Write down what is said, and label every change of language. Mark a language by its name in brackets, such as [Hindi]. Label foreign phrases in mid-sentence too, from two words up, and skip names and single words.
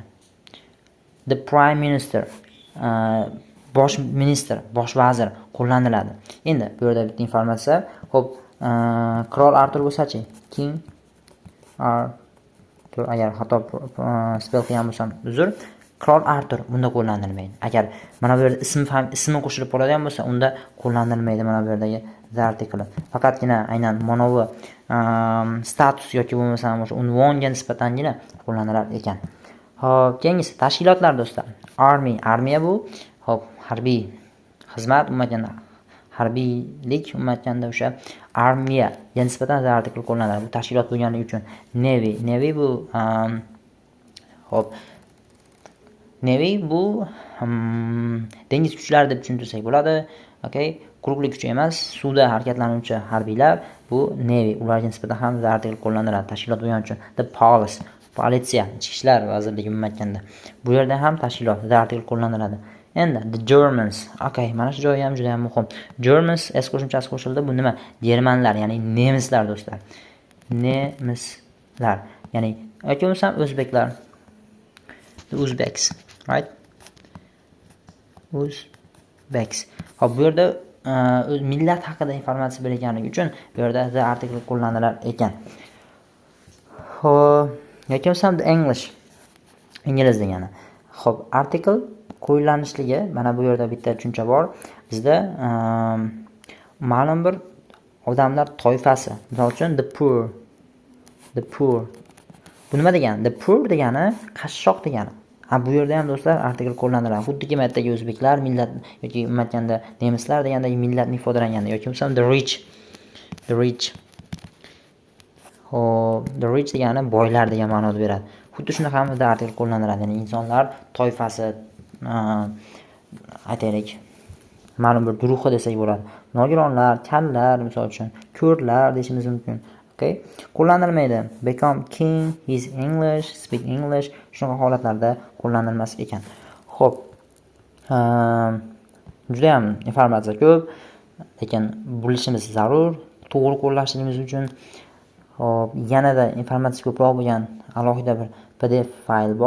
[English] The prime minister, [Uzbek] bosh minister, bosh vazir qo'llaniladi. Endi bu yerda bitta informatsiya. Xo'p, qirol Artur bo'lsa-chi? [English] King Artur, [Uzbek] agar xato spell qilgan bo'lsam, uzr. Qirol Artur bunda qo'llanilmaydi. Agar mana bu yerda ismi qo'shilib qoladigan bo'lsa, unda qo'llanilmaydi mana bu yerdagi [English] the article. [Uzbek] Faqatgina aynan monovi status yoki bo'lmasa o'sha unvonga nisbatangina qo'llanilar ekan. Xo'p, keyingisi tashkilotlar do'stlar. Armiya bu, xo'p, harbiy xizmat, umuman harbiylik, umuman o'sha armiyaga nisbatan [English] the article [Uzbek] qo'llaniladi. Bu tashkilot bo'lganligi uchun. Navy bu xo'p, Navy bu dengiz kuchlari deb tushuntirsak bo'ladi. Okay, quruqlik kuchi emas, suvda harakatlanuvchi harbiylar bu Navy, ularga nisbatan ham [English] the article [Uzbek] qo'llaniladi. Tashkilot bo'lgani uchun [English] the police, [Uzbek] politsiya, ichki ishlar vazirligi umuman aytganda. Bu yerda ham tashkilot [English] the article [Uzbek] qo'llaniladi. Endi [English] the Germans. [Uzbek] Okay, mana shu joyi ham juda ham muhim. Germans s qo'shimchasi qo'shildi. Bu nima? Germanlar, ya'ni nemislar do'stlar. Nemislar, ya'ni yoki bo'lmasam o'zbeklar. [English] The Uzbeks, right? Uzbeks. [Uzbek] Hop, bu yerda millat haqida informatsiya berilganligi uchun bu yerda the article qo'llanilar ekan. [English] Hop, yoki bo'lmasam the English, [Uzbek] ingliz degani. Hop, article qo'llanishligi, mana bu yerda bitta tushuncha bor. Bizda ma'lum bir odamlar toifasi, misol uchun [English] the poor. [Uzbek] Bu nima degani? [English] The poor [Uzbek] degani qashshoq degani. Bu yerda ham do'stlar artikel qo'llaniladi. Xuddiki matdagi o'zbeklar, millat yoki umuman aytganda nemislar degandagi millatni ifodalanganda yoki bo'lmasa [English] the rich. The rich [Uzbek] degani boylar degan ma'noda beradi. Xuddi shunaqa ham da artikel qo'llaniladi. Ya'ni insonlar toifasi, aytaylik, ma'lum bir guruhi desak bo'ladi. Nogironlar, kallar, misol uchun ko'rlar deyishimiz mumkin. Okay. Qo'llanilmaydi. [English] Become king, he's English, speak English. [Uzbek] Shunaqa holatlarda qo'llanilmas ekan. Xo'p. Juda ham informatsiya ko'p, lekin bilishimiz zarur. To'g'ri qo'llashimiz uchun hop, yanada informatsiya ko'proq bo'lgan alohida bir PDF fayl bor.